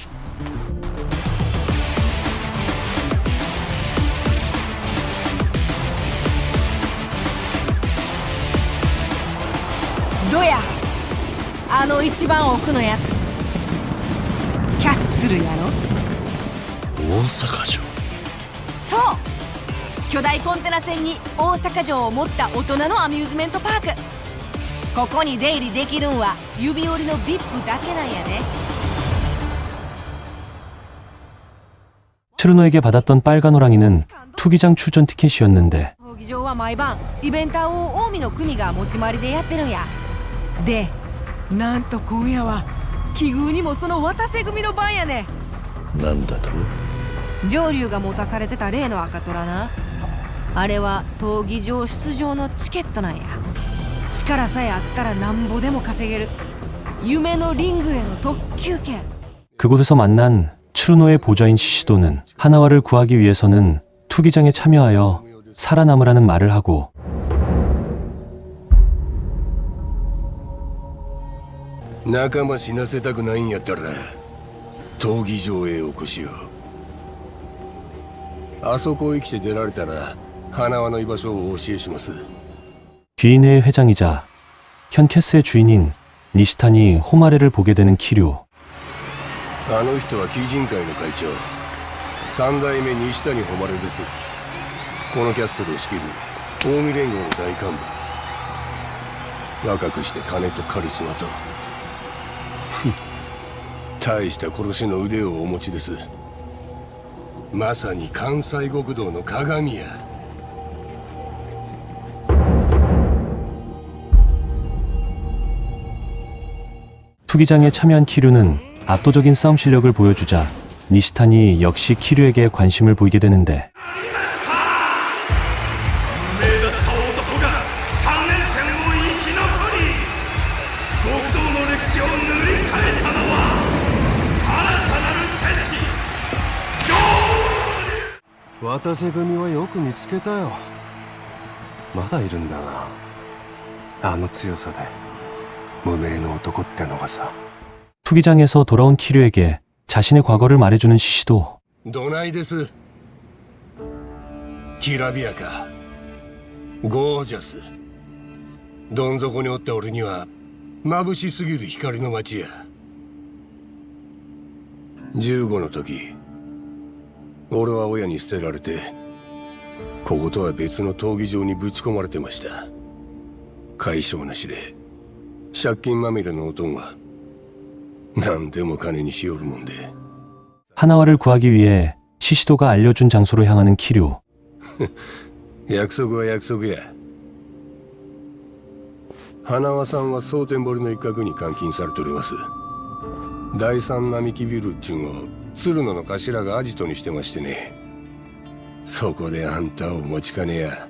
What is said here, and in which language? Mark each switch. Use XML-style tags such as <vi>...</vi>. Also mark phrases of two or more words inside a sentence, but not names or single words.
<ko>뭐야?</ko> <ja>あの一番奥のやつ。キャッスルやろ。大阪城。そう。巨大コンテナ船に大阪城を持った大人のアミューズメントパーク。ここに出入りできるんは指折りの VIP だけなんやで。</ja> <ko>트루노에게 받았던 빨간 호랑이는 투기장 출전 티켓이었는데</ko> <ja>闘技場は毎晩イベンターを近江の組が持ち回りでやってるんや。で、なんと今夜は奇遇にもその渡瀬組の番やね。なんだと。上流が持たされてた例の赤虎な。あれは闘技場出場のチケットなんや。力さえあったらなんぼでも稼げる夢のリングへの特急券。</ja> <ko>그곳에서 만난 트루노의 보좌인 시시도는 하나와를 구하기 위해서는 투기장에 참여하여 살아남으라는 말을 하고</ko> <ja>仲間死なせたくないんやったら闘技場へ起こしよう。あそこへ来て出られたら 花輪の居場所をお教えします。</ja> <ko>귀인회의 회장이자 현 캐스의 주인인 니시타니 호마레를 보게 되는 키류.</ko> <ja>あの人は鬼人会の会長、三代目西谷誉です。このキャッスルを仕切る近江連合の大幹部。若くして金とカリスマと大した殺しの腕をお持ちです。まさに関西極道の鏡や。</ja> <ko>투기장에 참여한 키류는 압도적인 싸움 실력을 보여주자 니시탄이 역시 키류에게 관심을 보이게 되는데</ko> <ja>渡瀬組はよく見つけたよ。まだいるんだな。あの強さで無名の男ってのがさ。</ja> <ko>투기장에서 돌아온 키류에게 자신의 과거를 말해주는 시시도</ko> <ja>どないです。きらびやか、ゴージャス。どん底におった俺には眩しすぎる光の街や。15の時、俺は親に捨てられて、こことは別の闘技場にぶち込まれてました。解消なしで借金まみれの男が何でも金にしよるもんで。</ja> <ko>하나와를 구하기 위해 시시도가 알려준 장소로 향하는 키류.</ko> <ja>約束は約束や。花輪さんは蒼天堀の一角に監禁されております。第三並木ビルっちゅうのを鶴野の頭がアジトにしてましてね。そこであんたをお待ちかねや。</ja>